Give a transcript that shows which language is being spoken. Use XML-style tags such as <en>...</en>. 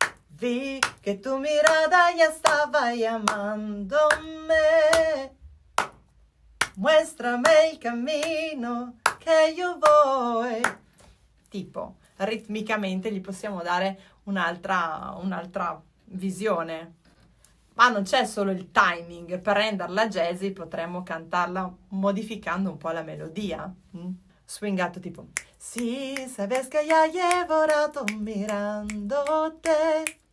<es>Vi que tu mirada ya estaba llamándome.</es> <it>Muéstrame il cammino che io voy. Tipo, ritmicamente gli possiamo dare un'altra visione. Ma non c'è solo il timing, per renderla jazzy potremmo cantarla modificando un po' la melodia. Swingato tipo,</it> <es>sí, sabes que ya llevo rato mirándote.</es>